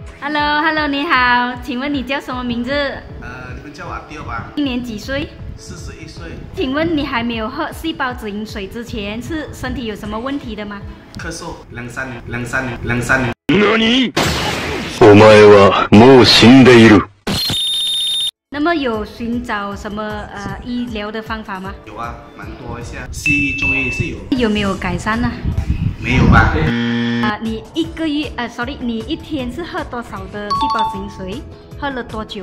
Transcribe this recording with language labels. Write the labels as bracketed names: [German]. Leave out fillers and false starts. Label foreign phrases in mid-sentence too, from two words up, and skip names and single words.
[Chinese] Hello，你好，请问你叫什么名字？你们叫我阿刁吧。今年几岁 41岁。请问你还没有喝细胞止饮水之前，是身体有什么问题的吗？咳嗽2、3年。 [Japanese] 何？お前はもう死んでいる。 [Chinese] 那么有寻找什么医疗的方法吗？有啊，蛮多一下，西医、中医是有。有没有改善呢？没有吧？你你一天是喝多少的细胞止饮水？喝了多久？